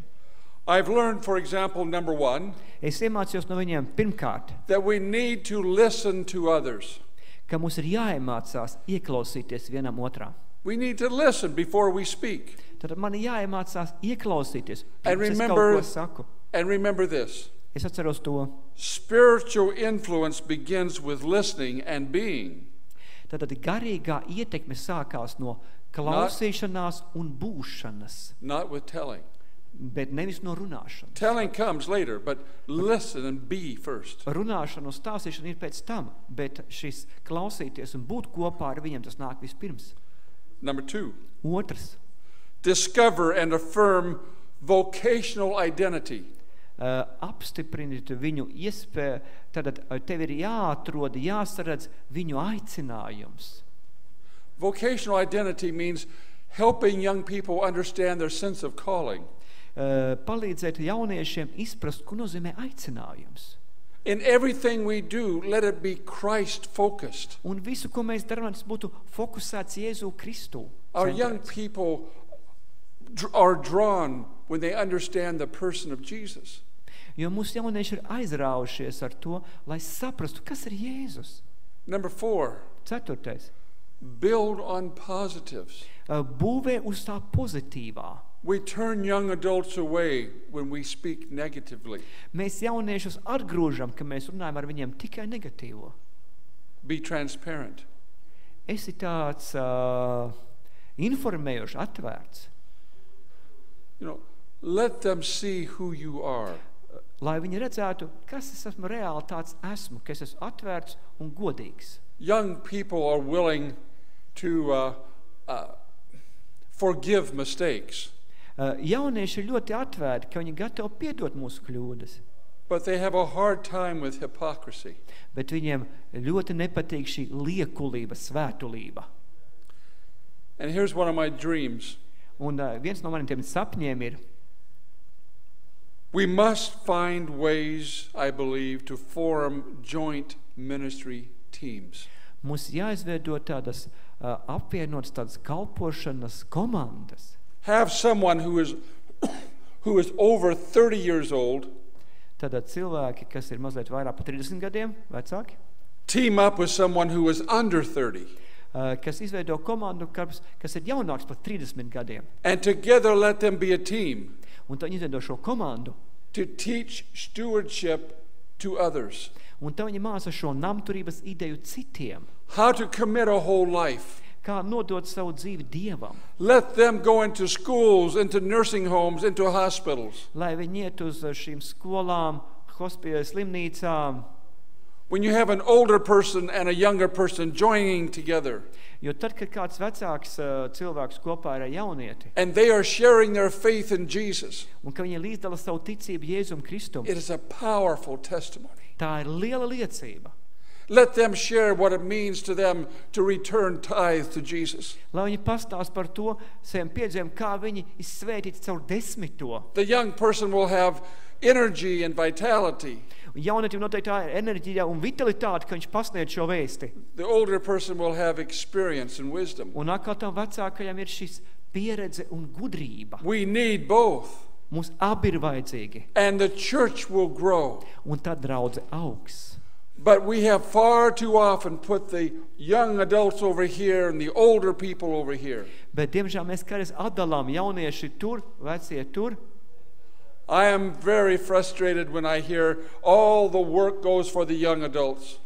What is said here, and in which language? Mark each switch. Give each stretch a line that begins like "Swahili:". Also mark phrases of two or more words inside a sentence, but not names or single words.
English: I've learned, for example, number one,
Latvian: Es iemācījos no viņiem pirmkārt,
English: that we need to listen to others.
Latvian: ka mums ir jāiemācās ieklausīties vienam otrā.
English: We need to listen before we speak.
Latvian: Tad man ir jāiemācās ieklausīties,
English: And
Latvian: pirms es kaut
English: remember-
Latvian: ko saku.
English: And remember this.
Latvian: Es atceros to.
English: Spiritual influence begins with listening and being.
Latvian: Tad garīgā ietekme sākās no klausīšanās un būšanas,
English: Not with telling.
Latvian: bet nevis no runāšanas.
English: Telling comes later, but listen and be first.
Latvian: Runāšana un stāstīšana ir pēc tam, bet šis klausīties un būt kopā ar viņiem, tas nāk vispirms.
English: Number two,
Latvian: Otrs.
English: discover and affirm vocational identity.
Latvian: Apstiprināt viņu iespēju, tad tev ir jāatrod, jāsaredz viņu aicinājums.
English: Vocational identity means helping young people understand their sense of calling.
Latvian: Palīdzēt jauniešiem izprast, ko nozīmē aicinājums.
English: In everything we do, let it be Christ-focused.
Latvian: Un visu, ko mēs darām, tas būtu fokusēts Jēzu Kristu.
English: Our young people are drawn when they understand the person of Jesus.
Latvian: Jo mūsu jaunieši ir aizraujušies ar to, lai saprastu, kas ir Jēzus.
English: Number four,
Latvian: Ceturtais.
English: build on positives.
Latvian: Būvē uz tā pozitīvā.
English: We turn young adults away when we speak negatively.
Latvian: Mēs jauniešus atgrūžam, ka mēs runājam ar viņiem tikai negatīvo.
English: Be transparent.
Latvian: Esi tāds informējošs, atvērts,
English: You know, let them see who you are.
Latvian: lai viņi redzētu, kas es esmu reāli tāds esmu, ka es esmu atvērts un godīgs.
English: Young people are willing to forgive mistakes,
Latvian: Jaunieši ir ļoti atvērti, ka viņi gatavi piedot mūsu kļūdas,
English: but they have a hard time with hypocrisy.
Latvian: bet viņiem ļoti nepatīk šī liekulība, svētulība.
English: And here's one of my dreams.
Latvian: Un viens no maniem sapņiem ir,
English: We must find ways, I believe, to form joint ministry teams.
Latvian: Mums jāizveido tādas apvienotas tādas kalpošanas komandas.
English: Have someone who is over 30 years old
Latvian: Tātad cilvēki, kas ir mazliet vairāk par 30 gadiem, vecāki,
English: team up with someone who is under 30.
Latvian: Kas izveido komandu, kas ir jaunāks par 30 gadiem.
English: And together let them be a team
Latvian: Un tad viņi izveido šo komandu.
English: to teach stewardship to others.
Latvian: Un tad viņi māca šo namturības ideju citiem.
English: How to commit a whole life.
Latvian: Kā nodot savu dzīvi Dievam.
English: Let them go into schools, into nursing homes, into hospitals.
Latvian: Lai viņi iet uz šīm skolām, slimnīcām.
English: When you have an older person and a younger person joining together,
Latvian: Jo tad, kad kāds vecāks cilvēks kopā ir ar jaunieti,
English: and they are sharing their faith in Jesus,
Latvian: un ka viņi līdzdala savu ticību Jēzum Kristum,
English: it is a powerful testimony.
Latvian: tā ir liela liecība.
English: Let them share what it means to them to return tithe to Jesus.
Latvian: Lai viņi pastāst par to saviem piedzīvumiem, kā viņi izsvētīti caur 10.
English: The young person will have energy and vitality.
Latvian: Un jaunietim noteikti tā ir enerģija un vitalitāte, ka viņš pasniedz šo vēsti.
English: The older person will have experience and wisdom.
Latvian: Un atkal tam vecākajam ir šis pieredze un gudrība.
English: We need both.
Latvian: Mums abi ir vajadzīgi.
English: And the church will grow.
Latvian: Un tad draudze augs.
English: But we have far too often put the young adults over here and the older people over here.
Latvian: Bet, diemžēl, mēs kādreiz atdalām jaunieši tur, vecie tur.
English: I am very frustrated when I hear all the work goes for the young adults.